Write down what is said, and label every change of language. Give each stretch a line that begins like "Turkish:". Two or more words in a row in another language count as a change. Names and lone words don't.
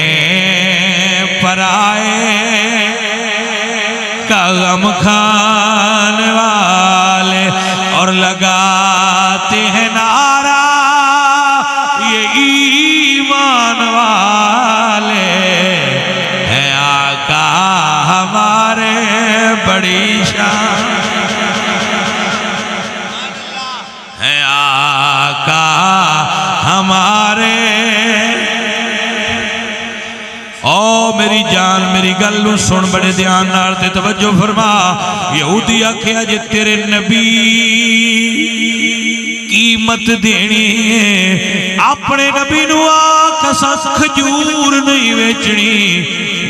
Urdu: پرائے کا غم کھانے والے اور لگاتے ہیں نعرہ یہ ایمان والے ہیں آقا ہمارے بڑی شان ہیں آقا ہمارے.
Punjabi: او میری جان میری گل نو سن بڑے دھیان نال تے توجہ فرما. یہودی آکھیا جے تیرے نبی قیمت دینی ہے اپنے نبی نو آکھ کھجور نہیں ویچنی.